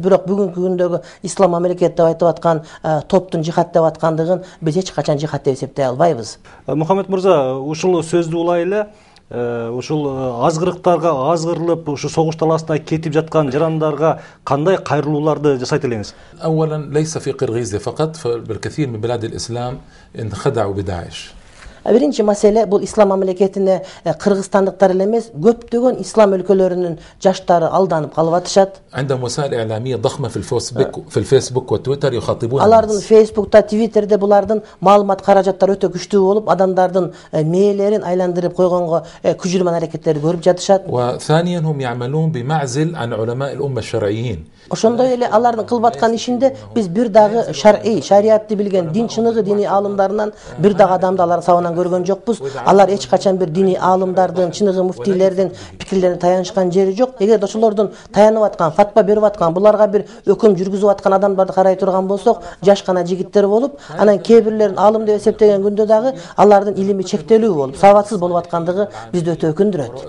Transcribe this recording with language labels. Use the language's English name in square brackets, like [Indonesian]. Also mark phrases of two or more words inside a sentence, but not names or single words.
[Kyrgyz] Бирок бүгүнкү күндөгү ислам мамлекет деп айтып аткан топтун жихат деп аткандыгын биз эч качан жихат деп эсептей албайбыз. Мухаммед мырза, ушул сөздү улай эле ушул азгырыктарга азгырылып, ушу согуш талаасына кетип жаткан жарандарга кандай кайрылууларды жасайт элеңиз? [Arabic] اولا ليس في قرغيزيا فقط، فبالكثير من بلاد الاسلام انخدعوا بداعش. [Kyrgyz] Биринчи маселе бул ислам мамлекетине кыргызстандыктар эле эмес, көптөгөн ислам өлкөлөрүнүн жаштары алданып калып атышат. [Arabic] عندهم وسائل إعلامية ضخمة في الفيسبوك وتويتر يخاطبون [Kyrgyz] Алардын Фейсбукта, Твиттерде булардын маалымат каражаттары өтө күчтүү болуп, адамдардын мээлерин айландырып койгонго күжүрмөн аракеттерди көрүп жатышат. [Arabic] وثانيا هم يعملون بمعزل عن علماء الأمة الشرعيين. [Kyrgyz] Ошондой эле алардын кылып аткан ишинде биз бир дагы шариятты билген, дин чыныгы диний аалымдарынан бир дагы адамды алар сабынан көргөн жокпуз. Алар эч качан бир диний аалымдардын, чыныгы муфтийлердин пикирлерине таянышкан жери жок. Эгер ошолордун таянып аткан, фатва берип аткан, буларга бир өкүм жүргүзүп аткан адамдарды карай турган болсок, жаш гана жигиттер болуп, анан кээ бирлерин аалым деп эсептеген күндө дагы алардын илими чектелүү болуп, сабатсыз болуп аткандыгы бизди өтө өкүндүрөт.